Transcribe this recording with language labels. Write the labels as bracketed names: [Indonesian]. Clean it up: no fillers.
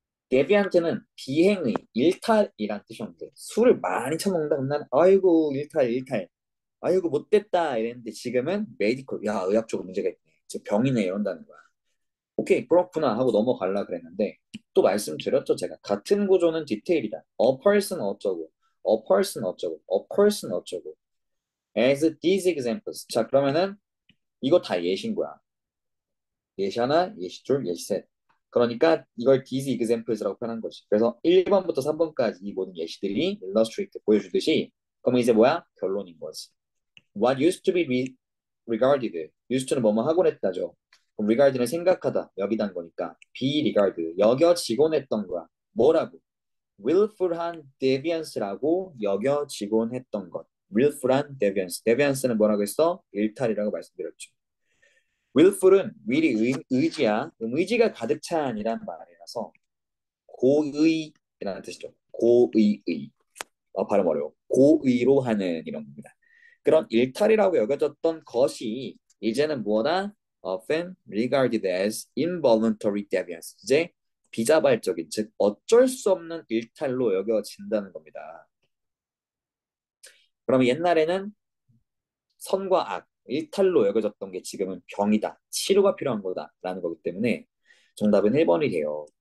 [Korean] 데비한테는 비행의 일탈이란 뜻이었는데 술을 많이 처먹는다 그러면 나는 아이고 일탈 아이고 못됐다 이랬는데 지금은 메디컬 야 의학적으로 문제가 있네 병이네 이런다는 거야. 오케이 그렇구나 하고 넘어갈라 그랬는데 또 말씀드렸죠. 제가 같은 구조는 디테일이다. [English] A person [Korean] 어쩌고, [English] a person 어쩌고, a person 어쩌고. As these examples. [Korean] 자, 그러면은 이거 다 예시인 거야. 예시 하나, 예시 둘, 예시 셋. 그러니까 이걸 [English] these examples [Korean] 라고 표현한 거지. 그래서 1번부터 3번까지 이 모든 예시들이 illustrate 보여주듯이 그러면 이제 뭐야? 결론인 거지. [English] What used to be regarded. [Korean] used to는 뭐뭐 하곤 했다죠. 그럼 regard는 생각하다, 여기단 거니까 [English] be regarded, [Korean] 여겨지곤 했던 거야. 뭐라고? willful한 deviance라고 여겨지곤 했던 것. willful한 deviance. deviance는 뭐라고 했어? 일탈이라고 말씀드렸죠. willful은 will이 의지야. 의지가 가득 찬이란 말이라서 고의라는 뜻이죠. 고의의. 발음 어려워. 고의로 하는 이런 겁니다. 그런 일탈이라고 여겨졌던 것이 이제는 뭐다? [English] often regarded as involuntary deviance. [Korean] 이제 비자발적인, 즉 어쩔 수 없는 일탈로 여겨진다는 겁니다. 그러면 옛날에는 선과 악, 일탈로 여겨졌던 게 지금은 병이다, 치료가 필요한 거다라는 거기 때문에 정답은 1번이 돼요.